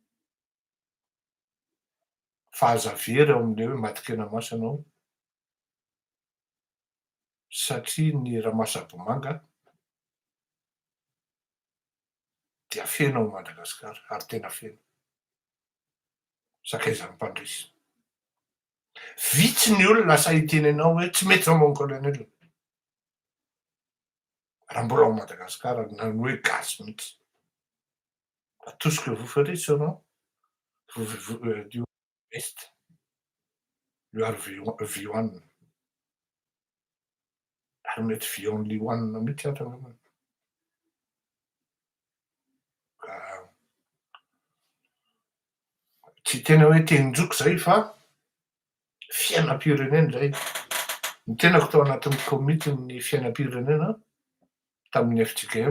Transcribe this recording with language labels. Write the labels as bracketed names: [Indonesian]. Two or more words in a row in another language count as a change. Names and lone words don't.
[Malagasy] Fa aza very ao am'le hoe matikena maso anao satria ny ramasabomanga dia feno ao Madagasikara ary tena feno. Sakaizan'ny mpandresy. Vitsy ny olona asa hiteny anao hoe tsy mety zao [French] mon colonel. [Malagasy] Raha mbola ao Madagasikara na ny hoe gasy mihitsy. [French] Tout ce que vous ferez seulement du best. [English] You are V1. [Malagasy] Ary mety V-only-one mihitsy aza angambany. Ka tsy tena hoe tenin-joko zay fa fiainam-pirenena zay. Ny tenako tao anatin'ny comite-ny fiainam-pirenena tamin'ny FJKM.